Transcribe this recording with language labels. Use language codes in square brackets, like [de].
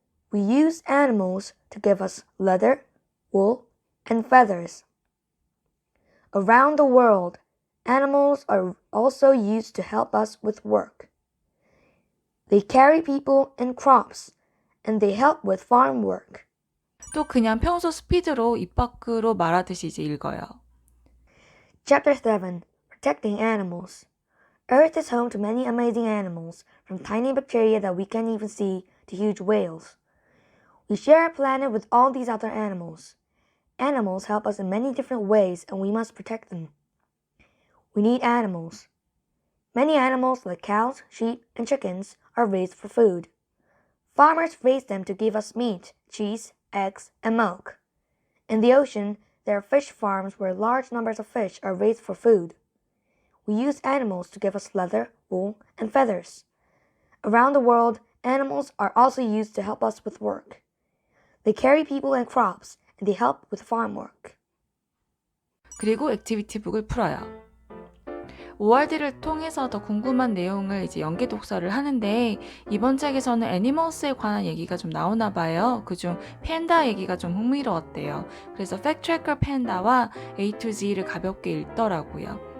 [en] We use animals to give us leather, wool, and feathers. Around the world, animals are also used to help us with work. They carry people and crops, and they help with farm work. [ko] 또 그냥 평소 스피드로 입 밖으로 말하듯이 이제 읽어요. [en] Chapter 7. Protecting Animals. Earth is home to many amazing animals, from tiny bacteria that we can't even see to huge whales. We share our planet with all these other animals. Animals help us in many different ways, and we must protect them. We need animals. Many animals, like cows, sheep, and chickens, are raised for food. Farmers raise them to give us meat, cheese, eggs, and milk. In the ocean, there are fish farms where large numbers of fish are raised for food. We use animals to give us leather, wool, and feathers. Around the world, animals are also used to help us with work. They carry people and crops, and they help with farm work. [ko] 그리고 액티비티북을 풀어요. ORD를 통해서 더 궁금한 내용을 이제 연계 독서를 하는데 이번 책에서는 애니멀스에 관한 얘기가 좀 나오나 봐요. 그중 팬다 얘기가 좀 흥미로웠대요. 그래서 팩트트래커 팬다와 A to Z를 가볍게 읽더라고요.